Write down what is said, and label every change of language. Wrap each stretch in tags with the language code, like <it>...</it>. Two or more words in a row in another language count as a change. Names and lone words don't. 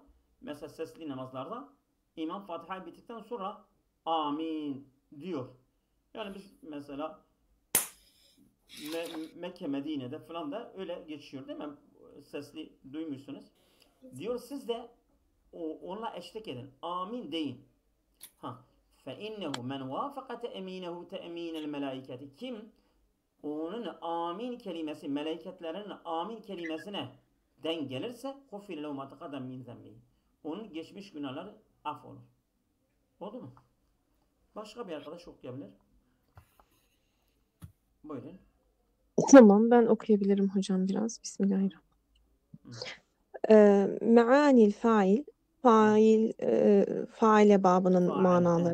<tr>Mesela sesli namazlarda imam Fatiha'yı bittikten sonra amin diyor. Yani biz mesela Mekke, Medine'de falan da öyle geçiyor değil mi? Sesli duymuşsunuz. Diyor siz de onunla eşlik edin. Amin deyin.</tr> <ar>فَاِنَّهُ مَنْ وَافَقَ تَأْم۪ينَهُ تَأْم۪ينَ الْمَلَائِكَةِ</ar> <tr>Kim onun amin kelimesi, meleketlerin amin kelimesine denk gelirse</tr> <ar>غُفِرَ لَهُ مَا تَقَدَّمَ مِنْ ذَنْبِهِ</ar> <tr>Onun geçmiş günahları affolur. Oldu mu? Başka bir arkadaş okuyabilir. Buyurun. Tamam, ben okuyabilirim hocam biraz. Bismillahirrahmanirrahim.</tr> <ar>معاني الفاعل,</ar> <tr>faile babının manaları.</tr>